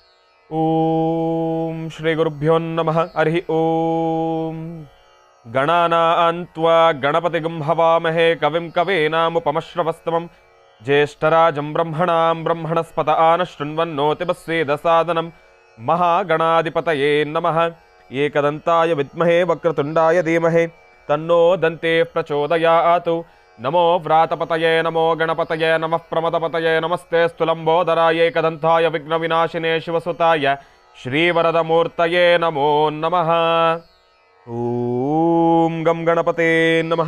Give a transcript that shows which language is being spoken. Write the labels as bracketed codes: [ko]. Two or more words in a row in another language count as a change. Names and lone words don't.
[sa] ಓಂ ಶ್ರೀ ಗುರುಭ್ಯೋ ನಮಃ. ಹರಿ ಓಂ. ಗಣಾನಾನ್ತ್ವಾ ಗಣಪತಿಗಂ ಹವಾಮಹೇ ಕವಿಂ ಕವೀನಾಮುಪಮಶ್ರವಸ್ತಮಂ ಜ್ಯೇಷ್ಠರಾಜಂ ಬ್ರಹ್ಮಣಸ್ಪತ ಆನಶೃಣ್ವನ್ನೋತಿಬಸ್ಸೇದಸಾದನಂ ಮಹಾಗಣಾಧಿಪತಯೇ ನಮಃ. ಏಕದಂತಾಯ ವಿದ್ಮಹೇ ವಕ್ರತುಂಡಾಯ ಧೀಮಹಿ ತನ್ನೋ ದಂತೆ ಪ್ರಚೋದಯಾತು. ನಮೋ ವ್ರಾತಪತಯೇ ನಮೋ ಗಣಪತಯೇ ನಮಃ ಪ್ರಮದಪತಯೇ ನಮಸ್ತೆ ಸ್ಥುಲಂಬೋದರಾಯ ಏಕದಂತಾಯ ವಿಘ್ನವಿನಾಶಿನೇ ಶಿವಸುತಾಯ ಶ್ರೀವರದ ಮೂರ್ತಯೇ ನಮೋ ನಮಃ. ಓಂ ಗಂ ಗಣಪತೇ ನಮಃ.